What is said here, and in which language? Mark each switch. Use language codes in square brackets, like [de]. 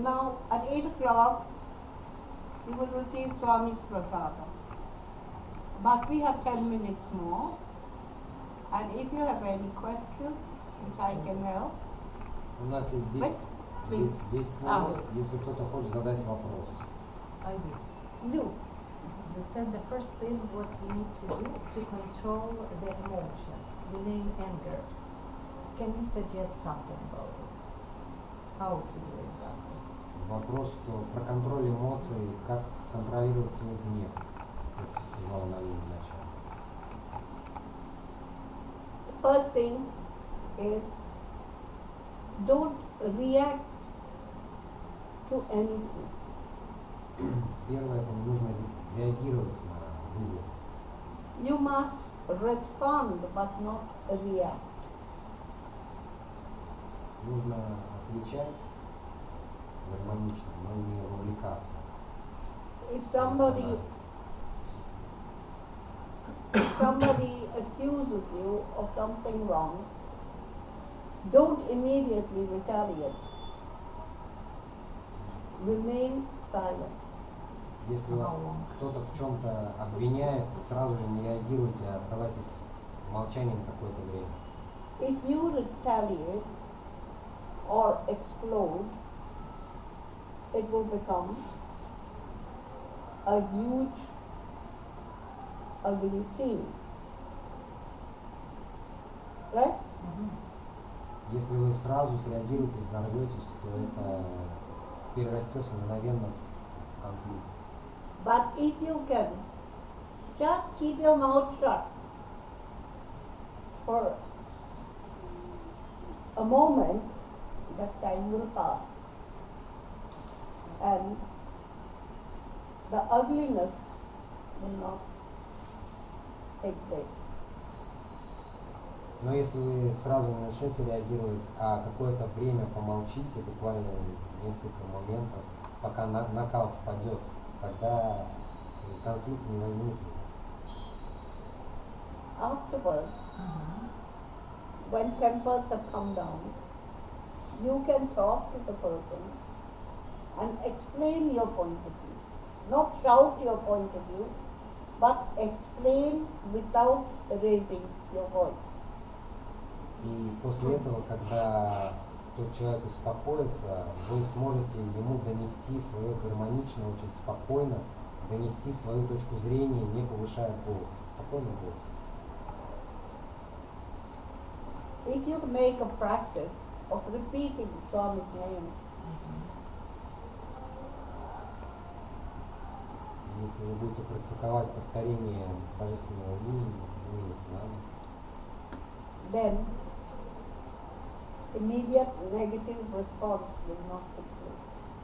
[en] Now at 8 o'clock you will receive Swami's prasadam. But we have 10 minutes more. And if you have any questions, which I can help. [ru] У нас есть [en] Wait, please. [ru] 10 минут, если кто-то хочет задать вопрос. [en] I will. Do. You said the first thing what we need to do to control the emotions. You name anger. Can you suggest something about it? How to do exactly? [ru] Вопрос, что про контроль эмоций, как контролировать свой гнев, как сказала Налини вначале. [en] The first thing is don't react to anything. [ru] Первое, это не нужно реагировать на вызов. [en] You must respond but not react. [ru] Нужно отвечать гармонично, но не вовлекаться. [en] If somebody accuses you of something wrong, don't immediately retaliate. Remain silent. [ru] Если вас кто-то в чем-то обвиняет, сразу же не реагируйте, а оставайтесь в молчании на какое-то время. [en] If you retaliate or explode, it will become a huge, ugly scene. Right? [ru] Если вы сразу среагируете, взорветесь, то это перерастет мгновенно в конфликт. [en] But if you can just keep your mouth shut for a moment, that time will pass. And the ugliness will not take place. [ru] Но если вы сразу не начнете реагировать, а какое-то время помолчите, буквально несколько моментов, пока накал спадет, тогда конфликт не возникнет. [en] Afterwards, when tempers have come down, you can talk to the person and explain your point of view. Not shout your point of view, but explain without raising your voice. [ru] И после этого, когда тот человек успокоится, вы сможете ему донести свое гармонично, очень спокойно, донести свою точку зрения, не повышая голос. Спокойно голос. [en] If you make a practice of repeating Swami's name, [ru] Если вы будете практиковать повторение божественного имени Свами, [en] then immediate negative response will not take place.